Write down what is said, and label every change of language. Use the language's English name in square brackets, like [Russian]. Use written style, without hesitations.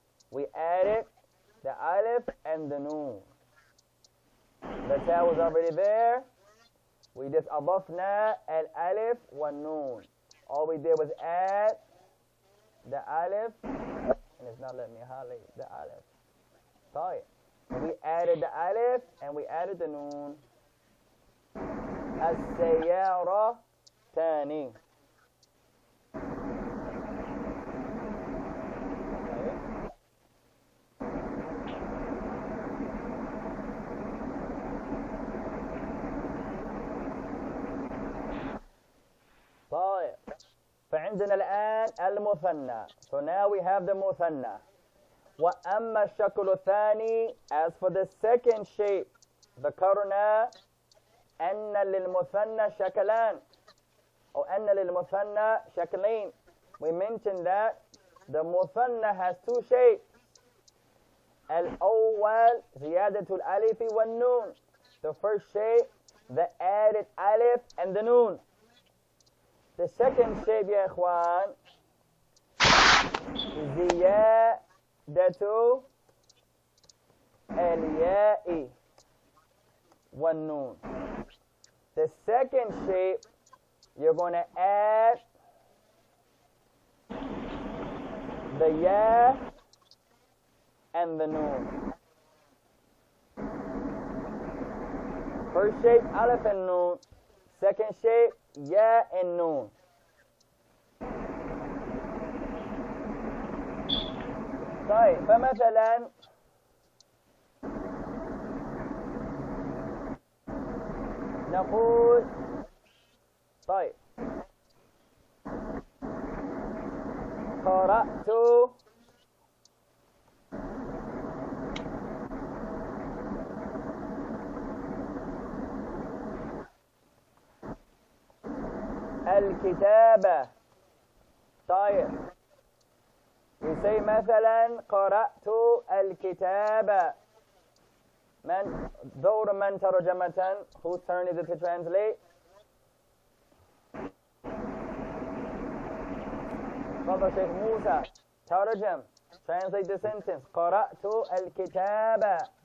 [English] We added the alif and the noon. The ta was already there. We just [Arabic] أضفنا الألف والنون. [English] All we did was add the alif, and it's not letting me highlight the alif. [Arabic] طيب. [English] We added the alif and we added the noon. [Arabic] السيارتان. طيب. فعندنا الآن المثنى. [English] So now we have the مثنى. [Arabic] وأما الشكل الثاني, [English] as for the second shape, [Arabic] ذكرنا أن للمثنى شكلان, [English] or [Arabic] أن للمثنى شكلين. [English] We mentioned that the مثنى has two shapes. [Arabic] الأول زيادة الألف والنون. [English] The first shape, the added alif and the noon. The second shape, [Arabic] يا إخوان, زيادة الياء والنون. [English] The second shape, you're going to add the ya and the noon. First shape, alif and noon. Second shape, ya and noon. [Arabic] طيب. فمثلا نقول طيب قرأت الكتابة. طيب. [English] We say [Arabic] مثلا قرأت الكتابة. من دور من ترجمة? [English] Whose turn is it to translate? [Arabic] تفضل شيخ موسى. ترجم. [English] Translate the sentence. [Arabic] قرأت الكتابة.